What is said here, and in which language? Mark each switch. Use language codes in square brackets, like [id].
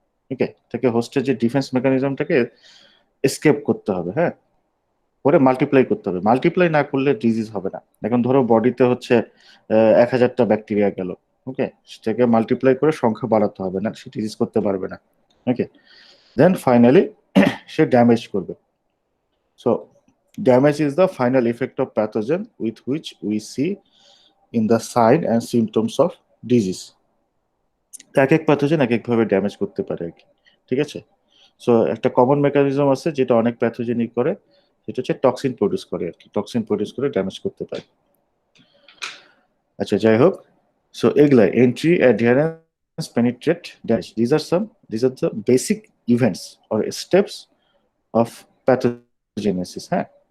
[bn] ওকে, তাকে হোস্টের যে defence মেকানিজমটাকে escape করতে হবে, হ্যাঁ, করে মাল্টিপ্লাই করতে হবে। মাল্টিপ্লাই না করলে ডিজিজ হবে না। এখন ধরো বডিতে হচ্ছে 1000টা ব্যাকটেরিয়া গেল, ওকে, সেটাকে মাল্টিপ্লাই করে সংখ্যা বাড়াতে হবে, না সে ডিজিজ করতে পারবে না। ওকে, দেন ফাইনালি সে ড্যামেজ করবে। [en] So damage is the final effect of pathogen with which we see in the sign and symptoms of disease. [bn] এক এক প্যাথোজেন এক একভাবে ড্যামেজ করতে পারে আর কি, ঠিক আছে। সো একটা কমন মেকানিজম আছে যেটা অনেক প্যাথোজেনই করে, সেটা হচ্ছে টক্সিন প্রডিউস করে আর কি, টক্সিন প্রডিউস করে ড্যামেজ করতে পারে। আচ্ছা, যাই হোক, সো এগুলা entry, অ্যাডহারেন্স, penetrate, damage, [en] this are the basic events or steps of pathogenesis, [bn] হ্যাঁ।